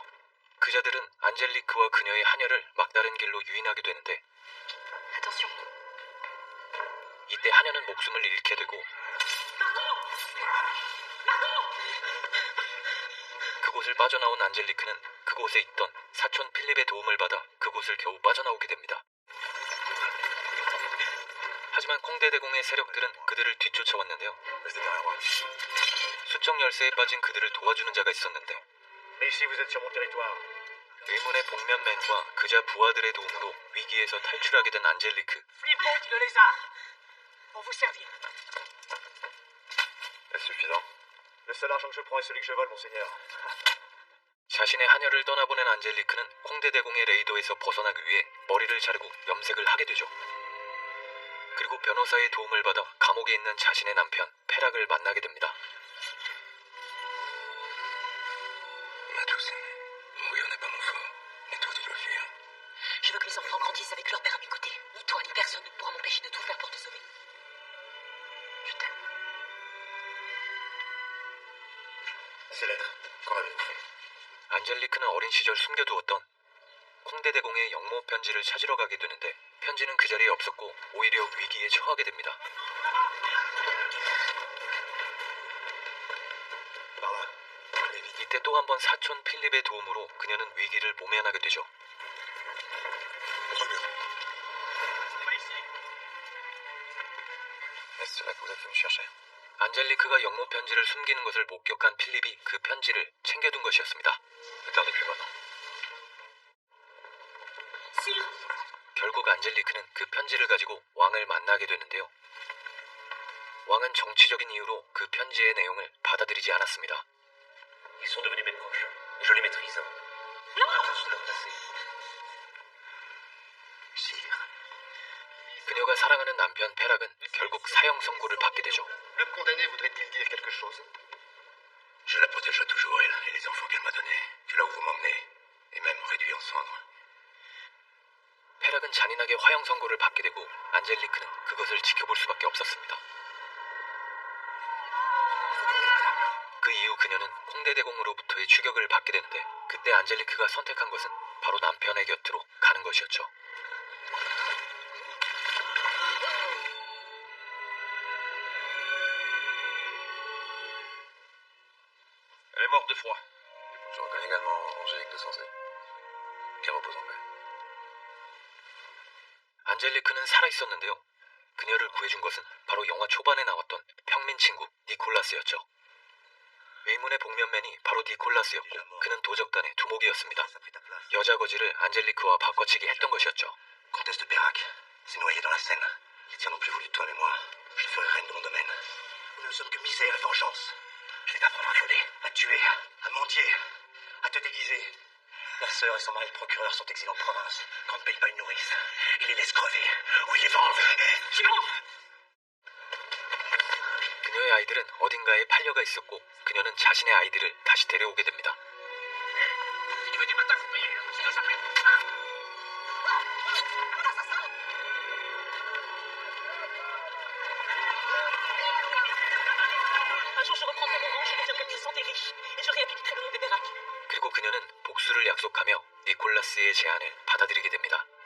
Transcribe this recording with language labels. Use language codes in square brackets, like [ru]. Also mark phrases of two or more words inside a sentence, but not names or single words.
[ko] 그자들은 안젤리크와 그녀의 하녀를 막다른 길로 유인하게 되는데 [fr] Attention. [ko] 이때 하녀는 목숨을 잃게 되고 그곳을 빠져나온 안젤리크는 그곳에 있던 사촌 필립의 도움을 받아 그곳을 겨우 빠져나오게 됩니다. 하지만 콩데대공의 세력들은 그들을 뒤쫓아왔는데요. [fr] Restez derrière moi. [ko] 수청 열쇠에 빠진 그들을 도와주는 자가 있었는데 [fr] Mais ici, vous êtes sur mon territoire. [ko] 의문의 복면맨과 그자 부하들의 도움으로 위기에서 탈출하게 된 안젤리크. [fr] Flippant dit le lézard. Pour vous servir. Est-ce suffisant? Le seul argent que je prends est celui que je vole, monseigneur. [ko] 자신의 하녀를 떠나보낸 안젤리크는 콩데대공의 레이더에서 벗어나기 위해 머리를 자르고 염색을 하게 되죠. 그리고 변호사의 도움을 받아 감옥에 있는 자신의 남편 페락을 만나게 됩니다. [fr] Ma douce, mourir n'est pas mon fort. Mais toi, tu dois fuir. Je veux que mes enfants grandissent avec leur père à mes côtés. Ni toi, ni personne ne pourra m'empêcher de tout faire pour te sauver. Je t'aime. Ces lettres, qu'en avez-vous fait? [ko] 안젤리크는 어린 시절 숨겨두었던 콩데대공의 영모 편지를 찾으러 가게 되는데 편지는 그 자리에 없었고 오히려 위기에 처하게 됩니다. [fr] Par là. Allez vite. [ko] 이때 또 한 번 사촌 필립의 도움으로 그녀는 위기를 모면하게 되죠. [fr] Contre le mur. Est-ce cela que vous êtes venu chercher? [ko] 안젤리크가 영모 편지를 숨기는 것을 목격한 필립이 그 편지를 챙겨둔 것이었습니다. [fr] Ne tardez plus maintenant. Sire! [ko] 결국 안젤리크는 그 편지를 가지고 왕을 만나게 되는데요. 왕은 정치적인 이유로 그 편지의 내용을 받아들이지 않았습니다. [fr] Ils sont devenus mes proches. Et je les maîtrise. Juste leur passer. Sire. [ko] 그녀가 사랑하는 남편 페락은 결국 사형 선고를 받게 되죠. [fr] Le condamné voudrait-il dire quelque chose? Je la protégerai toujours, elle, et les enfants qu'elle m'a donnés. C'est là où vous m'emmenez. Et même réduits en cendres. [ko] 페락은 잔인하게 화형 선고를 받게 되고 안젤리크는 그것을 지켜볼 수밖에 없었습니다. 그 이후 그녀는 콩데대공으로부터의 추격을 받게 되는데 그때 안젤리크가 선택한 것은 바로 남편의 곁으로 가는 것이었죠. [fr] Elle est morte de froid. Je reconnais également Angélique de Sancey. Qu'elle repose en paix. [ko] 안젤리크는 살아있었는데요. 그녀를 구해준 것은 바로 영화 초반에 나왔던 평민 친구 니콜라스였죠. 의문의 복면맨이 바로 니콜라스였고 그는 도적단의 두목이었습니다. 여자 거지를 안젤리크와 바꿔치기 했던 것이었죠. [fr] Comtesse de Perrac s'est noyée dans la Seine. Les tiens n'ont plus voulu de toi, mais moi, je te ferai reine de mon domaine. Nous ne sommes que misère et vengeance. Je vais t'apprendre à voler, à tuer, à mendier, à te déguiser. Ma sœur et son mari le procureur sont exilés en province. Quand on ne paye pas une nourrice, ils les laissent crever ou ils les vendent. [ko] 그녀의 아이들은 어딘가에 팔려가 있었고 그녀는 자신의 아이들을 다시 데려오게 됩니다. [fr] Un jour, je reprendrai mon rang, je deviendrai puissante et riche. Et je réhabiliterai le nom des Perrac. [ko] 그리고 그녀는 복수를 약속하며 니콜라스의 제안을 받아들이게 됩니다.